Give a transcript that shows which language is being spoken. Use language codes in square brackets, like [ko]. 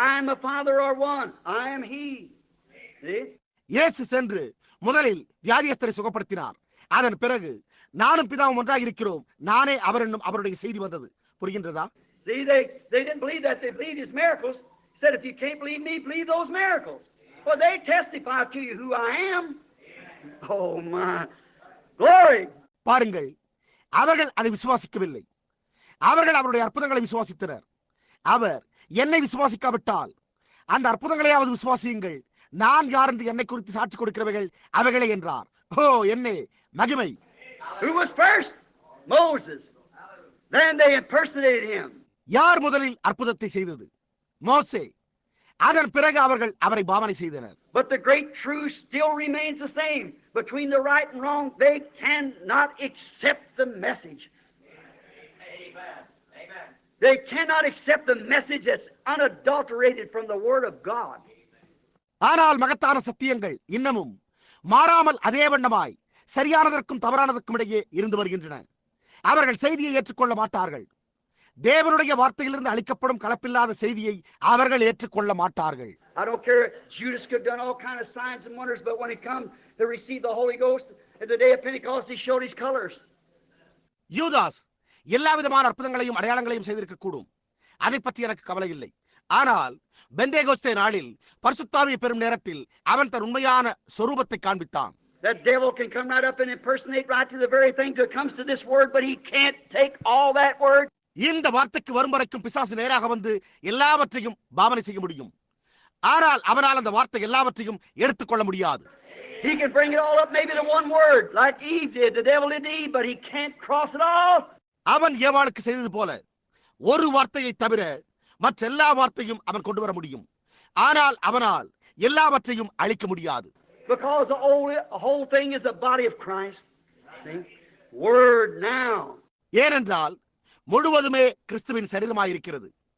[en] I am a Father are one. I am He. See? [ta] இயேசு சென்று முதலில் வியாதியஸ்தரை சுகப்படுத்தினார். அதன் பிறகு நானும் பிதாவும் ஒன்றாக இருக்கிறோம், நானே அவர் என்னும் அவருடைய செய்தி வந்தது. புரிகின்றதா? [en] See, they didn't believe that. They believed His miracles. He said, if you can't believe me, believe those miracles. Well, they testify to you who I am. Oh my glory! [ta] பாருங்கள், அவர்கள் அதை விசுவாசிக்கவில்லை. அவர்கள் அவருடைய அற்புதங்களை விசுவாசித்தனர். அவர் என்னை விசுவாசிக்காவிட்டால் அந்த அற்புதங்களையாவது விசுவாசியுங்கள், நான் யார் என்று என்னை குறித்து சாட்சி கொடுக்கிறவர்கள் அவைகளே என்றார். ஓ, என்னே மகிமை! [en] Who was first? Moses. Then they impersonated him. [ta] யார் முதலில் அற்புதத்தை செய்தது? மோசே. அதன் பிறகு அவர்கள் அவரை பாவனை செய்தனர். [en] But the great truth still remains the same. Between the right and wrong, they cannot accept the message. Amen. They cannot accept the message that's unadulterated from the Word of God. [ta] ஆனால் மகத்தான சத்தியங்கள் இன்னமும் மாறாமல் அதே வண்ணமாய் சரியானதற்கும் தவறானதற்கும் இடையே இருந்து வருகின்றன. அவர்கள் செய்தியை ஏற்றுக்கொள்ள மாட்டார்கள். தேவனுடைய வார்த்தையிலிருந்து அளிக்கப்படும் கலப்பில்லாத செய்தியை அவர்கள் ஏற்றுக்கொள்ள மாட்டார்கள். [en] I don't care. Judas could have done all kind of signs and wonders, but when he come to receive the Holy Ghost at the day of Pentecost, he showed his colors. [ta] யூதாஸ் எல்லா விதமான அற்புதங்களையும் அடையாளங்களையும் செய்திருக்க கூடும். அதை பற்றி எனக்கு கவலை இல்லை. ஆனால் பெந்தேகோஸ்தே நாளில் பரிசுத்தாவியை பெறும் நேரத்தில் அவன் தன் உண்மையான சொரூபத்தை காண்பித்தான். [en] That devil can come right up and impersonate right to the very thing that comes to this word, but he can't take all that word. [ta] இந்த வார்த்தைக்கு வரும் வரைக்கும் பிசாசு நேராக வந்து எல்லாவற்றையும் பாவனை செய்ய முடியும். ஆனால் அவனால் அந்த வார்த்தை எல்லாவற்றையும் எடுத்துக்கொள்ள முடியாது. [en] He can bring it all up maybe to one word, like Eve did. The devil did Eve, but he can't cross it all. [ta] அவன் ஏவாளுக்கு செய்தது போல ஒரு வார்த்தையை தவிர மற்ற எல்லா வார்த்தையும் அவன் கொண்டு வர முடியும். ஆனால் அவனால் எல்லாவற்றையும் அழிக்க முடியாது. [en] Because the whole thing is the body of Christ. See? Word now. [ta] ஏனென்றால் முழுவதுமே கிறிஸ்துவின் சரீரமாயிருக்கிறது.